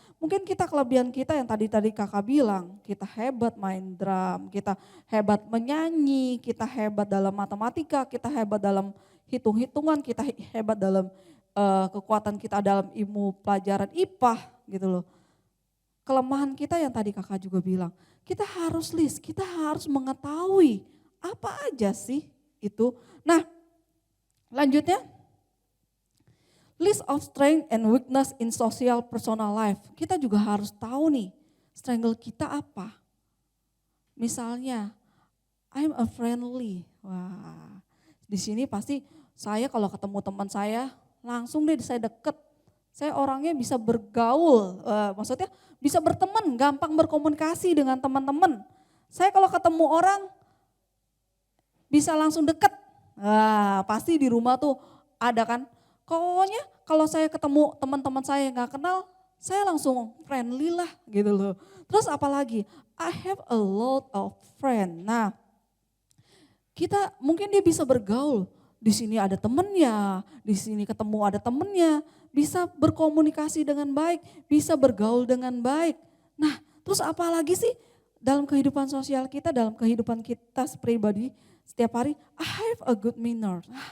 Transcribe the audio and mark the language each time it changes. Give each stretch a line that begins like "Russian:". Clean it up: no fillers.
Indonesian: Mungkin kita kelebihan kita yang tadi kakak bilang, kita hebat main drum, kita hebat menyanyi, kita hebat dalam matematika, kita hebat dalam hitung-hitungan, kita hebat dalam kekuatan kita dalam ilmu pelajaran IPA gitu loh. Kelemahan kita yang tadi kakak juga bilang, kita harus list, kita harus mengetahui apa aja sih itu. Nah, lanjutnya.
English: List of strength and weakness in social personal life.
Indonesian: Kita juga harus tahu nih, strength kita apa. Misalnya,
English: I'm a friendly.
Indonesian: Wah, di sini pasti saya kalau ketemu teman saya, langsung deh saya deket. Saya orangnya bisa bergaul, maksudnya bisa berteman, gampang berkomunikasi dengan teman-teman. Saya kalau ketemu orang, bisa langsung deket. Wah, pasti di rumah tuh ada kan. Pokoknya kalau saya ketemu teman-teman saya yang gak kenal, saya langsung friendly lah gitu loh. Terus apalagi,
English: I have a lot of friend.
Indonesian: Nah, kita mungkin dia bisa bergaul. Di sini ada temennya, di sini ketemu ada temennya, bisa berkomunikasi dengan baik, bisa bergaul dengan baik. Nah, terus apalagi sih dalam kehidupan sosial kita, dalam kehidupan kita pribadi setiap hari,
English: I have a good manner.